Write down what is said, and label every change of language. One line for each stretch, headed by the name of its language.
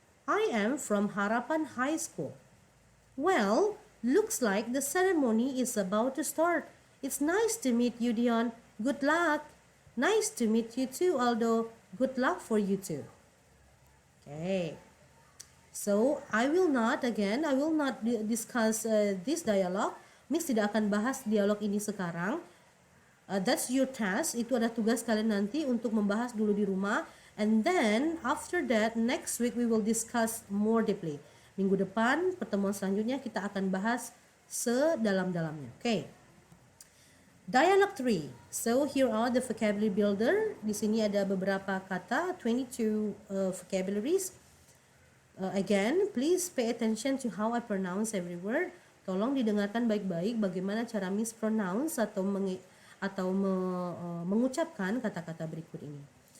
English: I am from Harapan High School. Well, looks like the ceremony is about to start. It's nice to meet you, Dion. Good luck. Nice to meet you too, Aldo. Good luck for you too. Okay. So, I will not discuss this dialogue.
Indonesian: Miss tidak akan bahas dialog ini sekarang.
English: That's your task.
Indonesian: Itu adalah tugas kalian nanti untuk membahas dulu di rumah.
English: And then, after that, next week we will discuss more deeply.
Indonesian: Minggu depan, pertemuan selanjutnya kita akan bahas sedalam-dalamnya.
English: Okay. Dialogue 3. So, here are the vocabulary builder.
Indonesian: Di sini ada beberapa kata,
English: 22 vocabularies. Again, please pay attention to how I pronounce every word.
Indonesian: Tolong didengarkan baik-baik bagaimana cara mispronounce atau mengucapkan kata-kata berikut ini.